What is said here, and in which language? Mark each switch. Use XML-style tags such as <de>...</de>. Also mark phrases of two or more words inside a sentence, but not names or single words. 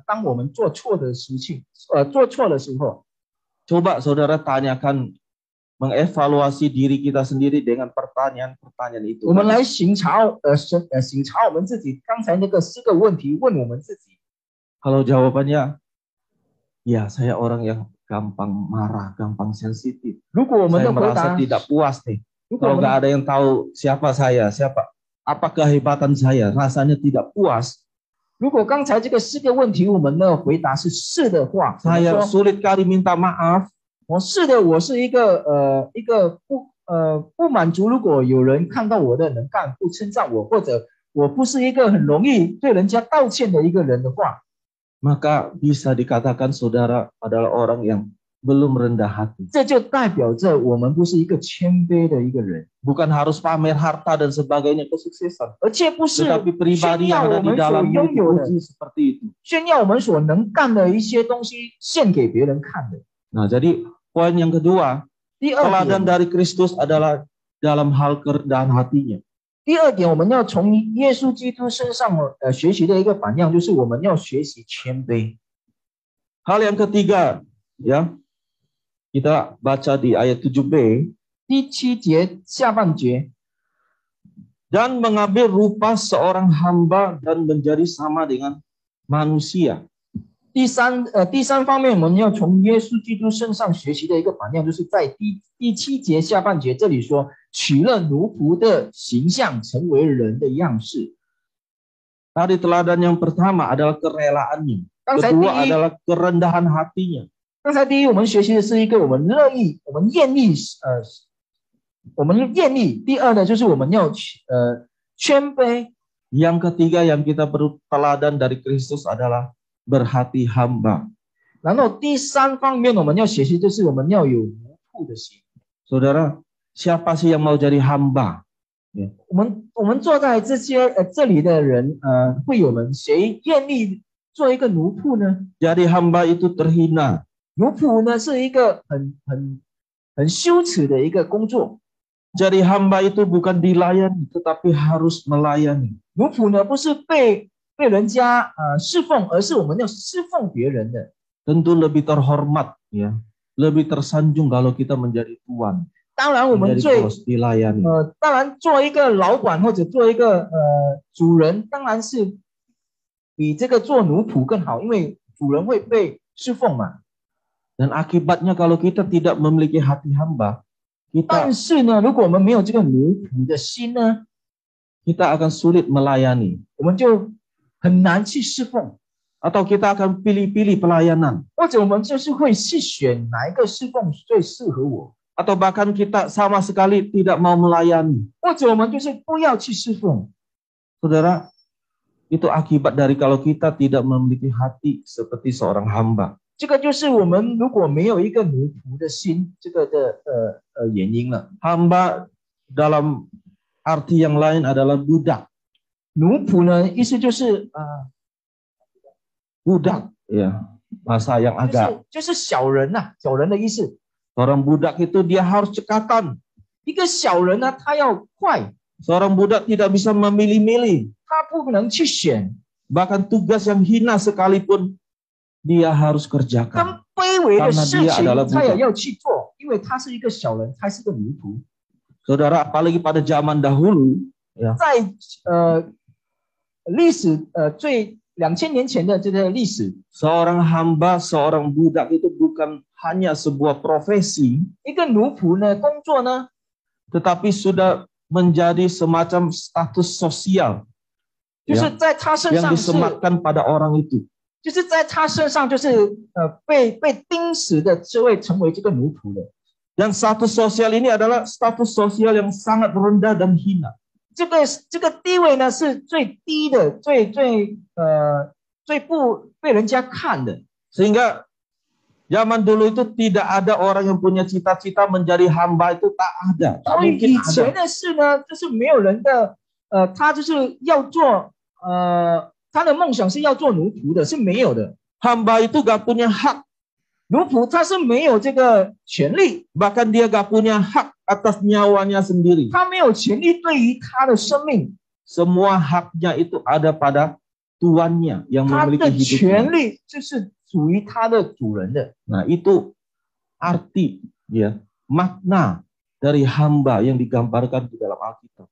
<zh>当我们做错的事情，做错的时候，</zh> <id>Coba saudara tanyakan, mengevaluasi diri kita sendiri dengan pertanyaan-pertanyaan itu.</id> <zh>我们来省察我们自己刚才那个4个问题，问我们自己。</zh> <id>Kalau jawabannya, ya saya orang yang gampang marah, gampang sensitif.</id> <zh>如果我们</zh> <id>Saya</id> <zh>的回</zh> <id>merasa</id> <zh>答，</zh> <id>tidak puas nih.</id> <zh>如果我</zh> <id>Kalau</id> <zh>们</zh> <id>nggak ada yang tahu siapa saya, apa kehebatan saya, rasanya tidak puas.</id> <zh>如果刚才这个4个问题我们的回答是是的话，我们</zh> <id>Saya</id> <zh>说</zh> <id>sulit kali minta maaf.</id> <zh>我是的，我是一个不满足，如果有人看到我的能干不称赞我，或者我不是一个很容易对人家道歉的一个人的话，</zh> <id>Maka bisa dikatakan saudara adalah orang yang belum rendah hati.</id> <zh>这就代表着我们不是一个谦卑的一个人，</zh> <id>Bukan harus pamer harta dan sebagainya kesuksesan.</id> <zh>而且不是</zh> <id>Tetapi</id> <zh>炫</zh> <id>pribadi</id> <zh>耀</zh> <id>yang</id> <zh>我</zh> <id>ada di</id> <zh>们所</zh> <id>dalam</id> <zh>拥有的，</zh> <id>dipuji seperti itu.</id> <zh>炫耀我们所能干的一些东西献给别人看的。</zh> <id>Nah, jadi poin yang kedua,</id> <zh>第二</zh> <id>teladan</id> <zh>点，</zh> <id>dari Kristus adalah dalam hal kerendahan hatinya.</id> <zh>第二点，我们要从耶稣基督身上学习的一个榜样，就是我们要学习谦卑。</zh> <id>Hal yang ketiga, ya, kita baca di ayat 7b,</id> <zh>第7节下半节，</zh> <id>dan mengambil rupa seorang hamba dan menjadi sama dengan manusia.</id> <zh>第三方面，我们要从耶稣基督身上学习的一个榜样，就是在第7节下半节这里说，取了奴仆的形象，成为人的样式。</zh> <id>Tadi teladan yang pertama adalah kerelaannya.</id> <zh>刚才</zh> <id>Kedua adalah kerendahan hatinya.</id> <zh>第一，我们学习的是一个我们乐意，我们愿意，第二呢，就是我们要谦卑。</zh> <id>Yang ketiga yang kita perlu teladan dari Kristus adalah berhati hamba.</id> <zh>然后第三方面我们要学习，就是我们要有奴仆的心。</zh> <id>Saudara, siapa sih yang mau jadi hamba?</id> <zh>我们坐在这里的人，会友们，谁愿意做一个奴仆呢？</zh> <id>Jadi hamba itu terhina.</id> <zh>奴仆呢是一个很羞耻的一个工作。</zh> <id>Jadi hamba itu bukan dilayani, tetapi harus melayani.</id> <zh>奴仆呢不是被人家侍奉，而是我们要侍奉别人的。</zh> <id>Tentu lebih terhormat, ya, lebih tersanjung kalau kita menjadi tuan,</id> <zh>当然，我们</zh> <id>menjadi bos, dilayani.</id> <zh>当然做一个老板或者做一个主人，当然是比这个做奴仆更好，因为主人会被侍奉嘛。</zh> <id>Dan akibatnya kalau kita tidak memiliki hati hamba,</id> <zh>但是呢，如果我们没有这个奴仆的心呢，</zh> <id>kita akan sulit melayani.</id> <zh>我们就很难去侍奉，</zh> <id>Atau kita akan pilih-pilih pelayanan.</id> <zh>或者我们就是会去选哪一个侍奉最适合我，</zh> <id>Atau bahkan kita sama sekali tidak mau melayani.</id> <zh>或者我们就是不要去侍奉。</zh> <id>Saudara, itu akibat dari kalau kita tidak memiliki hati seperti seorang hamba.</id> <zh>这个就是我们如果没有一个奴仆的心，这个的原因了。</zh> <id>Hamba dalam arti yang lain adalah budak.</id> <zh>奴仆呢，意思就是</zh> <id>Budak, ya, bahasa yang agak.</id> <zh>就是小人呐、小人的意思。</zh> <id>Seorang budak itu dia harus cekatan.</id> <zh>一个小人呢，他要快，</zh> <id>Seorang budak tidak bisa memilih-milih.</id> <zh>他不能去选，</zh> <id>Bahkan tugas yang hina sekalipun dia harus kerjakan.</id> <zh>更卑微的事</zh> <id>Karena dia</id> <zh>情</zh> <id>adalah</id> <zh>他也</zh> <id>budak.</id> <zh>要去做，因为他是一个小人，他是个奴仆。</zh> <id>Saudara, apalagi pada zaman dahulu, ya,</id> <zh>在历史2000年前的这个历史，</zh> <id>seorang hamba, seorang budak itu bukan hanya sebuah profesi,</id> <zh>一个奴仆呢，工作呢，</zh> <id>tetapi sudah menjadi semacam status sosial</id> <zh>就是在他身</zh> <id>yang</id> <zh>上是，</zh> <id>disematkan pada orang itu.</id> <zh>就是在他身上就是被钉死的，就会成为这个奴仆的。</zh> <id>Dan status sosial ini adalah status sosial yang sangat rendah dan hina.</id> <zh>这个地位呢是最低的，最不被人家看的。</zh> <id>Sehingga zaman dulu itu tidak ada orang yang punya cita-cita menjadi hamba, itu tak ada, tak</id> <zh>所以</zh> <id>mungkin</id> <zh>以</zh> <id>ada.</id> <zh>前的事呢，就是没有人的，他就是要做，他的梦想是要做奴仆的，是没有的。</zh> <id>Hamba itu gak punya hak</id> <zh>奴仆他是没有这个权利，</zh> <id>bahkan dia gak punya hak atas nyawanya sendiri.</id> <zh>他没有权利对于他的生命，</zh> <id>Semua haknya itu ada pada tuannya yang</id> <zh>他</zh> <id>memiliki</id> <zh>的</zh> <id>hidupnya.</id> <zh>权利就是属于他的主人的。</zh> <id>Nah, itu arti ya, makna dari hamba yang digambarkan di dalam Alkitab.</id>